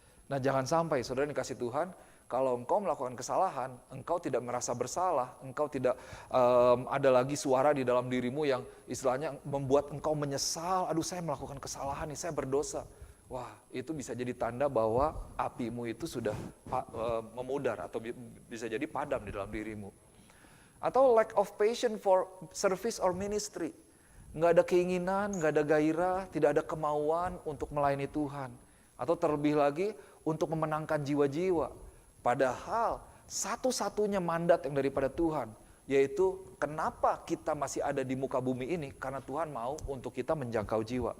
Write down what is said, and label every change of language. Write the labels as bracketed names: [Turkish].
[Indonesian] Nah jangan sampai saudara dikasih Tuhan, kalau engkau melakukan kesalahan, engkau tidak merasa bersalah, engkau tidak ada lagi suara di dalam dirimu yang istilahnya membuat engkau menyesal, aduh saya melakukan kesalahan nih, saya berdosa. Wah itu bisa jadi tanda bahwa apimu itu sudah memudar atau bisa jadi padam di dalam dirimu. [English] Atau lack of patience for service or ministry. [Indonesian] Nggak ada keinginan, nggak ada gairah, tidak ada kemauan untuk melayani Tuhan. Atau terlebih lagi untuk memenangkan jiwa-jiwa. Padahal satu-satunya mandat yang daripada Tuhan, yaitu kenapa kita masih ada di muka bumi ini, karena Tuhan mau untuk kita menjangkau jiwa.